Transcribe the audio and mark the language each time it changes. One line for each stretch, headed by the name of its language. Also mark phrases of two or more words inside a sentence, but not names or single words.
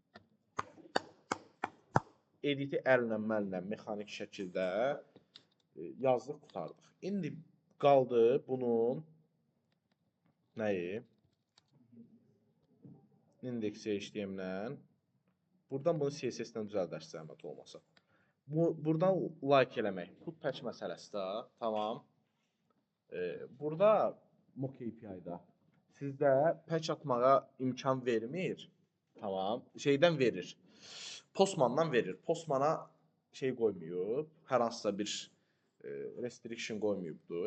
Azerbaijani: Editi əllə, məllə, mexanik şəkildə yazdıq, qutardıq. İndi qaldı bunun nəyi? İndeksi HTML-lə. Buradan bunu CSS-lə düzəldərsə zəhmət olmasa. Buradan like eləmək.
English: Put patch
Azerbaijani: məsələsi də. Tamam. Burada
English: mock API-
Azerbaijani: da sizdə patch atmağa imkan vermir. Tamam. Şeydən verir. Postmandan verir. Postmana şey qoymayıb. Hər hansısa bir restriction qoymayıbdır.